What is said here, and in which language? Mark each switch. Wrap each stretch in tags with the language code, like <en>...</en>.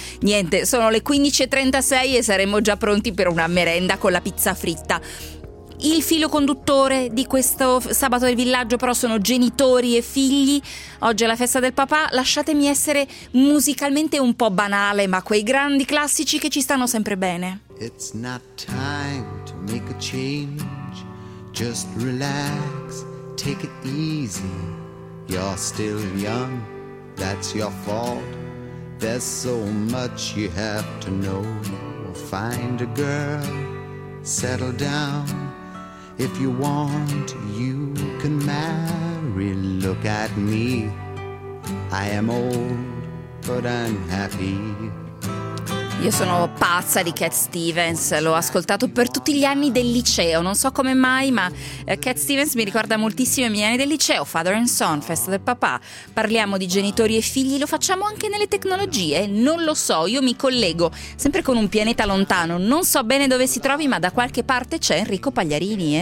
<it>Niente, sono le 15:36 e saremmo già pronti per una merenda con la pizza fritta. Il filo conduttore di questo sabato del villaggio però sono genitori e figli. Oggi è la festa del papà, lasciatemi essere musicalmente un po' banale, ma quei grandi classici che ci stanno sempre bene.</it> <en>It's not time to make a change, just relax, take it easy. You're still young, that's your fault. There's so much you have to know. Find a girl, settle down. If you want, you can marry. Look at me, I am old, but I'm happy.</en> <it>Io sono pazza di Cat Stevens, l'ho ascoltato per tutti gli anni del liceo, non so come mai, ma Cat Stevens mi ricorda moltissimo i miei anni del liceo. Father and Son, festa del papà, parliamo di genitori e figli, lo facciamo anche nelle tecnologie, non lo so, io mi collego sempre con un pianeta lontano, non so bene dove si trovi, ma da qualche parte c'è Enrico Pagliarini.</it>